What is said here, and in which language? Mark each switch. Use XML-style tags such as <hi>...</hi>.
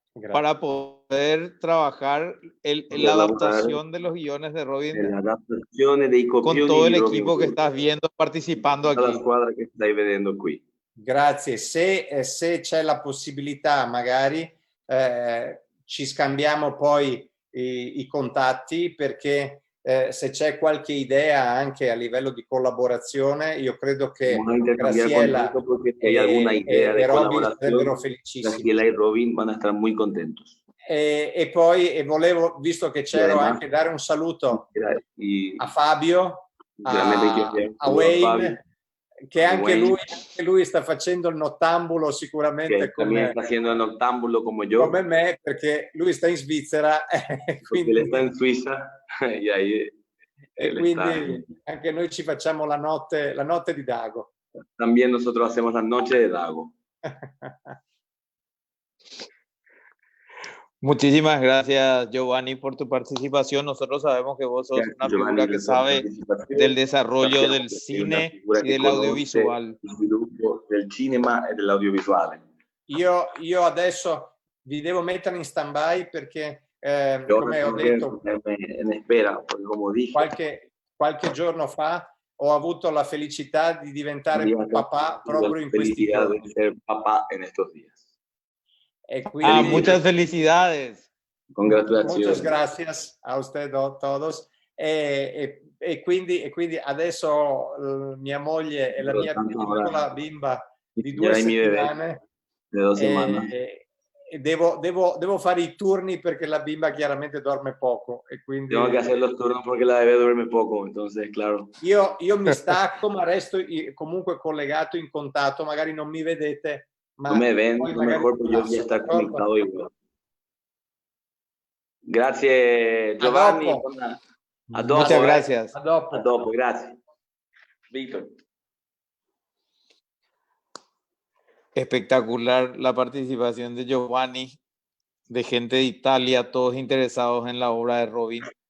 <es>para poder trabajar la adaptación de los guiones de Robin con todo el equipo que estás viendo participando aquí.</es> <it>La squadra che stai vedendo qui. Grazie. Se c'è la possibilità, magari ci scambiamo poi i contatti, perché se c'è qualche idea anche a livello di collaborazione, io credo che Graciela e Robin sarebbero felicissimi.</it> <es>Graciela e Robin van a estar muy contentos.</es> <it>E poi volevo, visto che c'ero, anche dare un saluto a Fabio, a Wayne, che anche lui sta facendo il nottambulo sicuramente come me, perché lui sta in Svizzera, quindi lui sta in</it> <es>Suiza e ahí</es> <it>E quindi anche noi ci facciamo la notte di Dago.</it> <es>También nosotros hacemos la noche de Dago. Muchísimas gracias, Giovanni, por tu participación. Nosotros sabemos que vos sos una figura que sabe del desarrollo del cine y del audiovisual.</es> <it>Del cinema e dell'audiovisuale. Io adesso vi devo mettere in stand-by perché, come ho detto,</it> <es>in espera, come dije,</es> <it>qualche giorno fa ho avuto la felicità di diventare papà proprio in questi giorni.</it> <es>De ser papá en estos días.</es> <it>Quindi,</it> <es>muchas felicidades.</es> <it>Congratulazioni.</it> <es>Muchas gracias a ustedes todos.</es> <it>E quindi adesso mia moglie e la mia piccola bimba di 2 settimane.</it> <es>De 2 semanas.</es> <it>Devo fare i turni perché la bimba chiaramente dorme poco e quindi</it> <es>tengo que hacer los turnos porque la bebé duerme poco, entonces claro.</es> <it>Io mi stacco, ma resto comunque collegato, in contatto, magari non mi vedete, ma</it> <es>no me ven, lo mejor pues yo ya estar conectado igual.</es> <it>Grazie Giovanni. A dopo.</it> <es>Muchas gracias.</es> <it>A dopo, grazie. Víctor.</it> <es>Espectacular la participación de Giovanni, de gente de Italia, todos interesados en la obra de Robin.</es>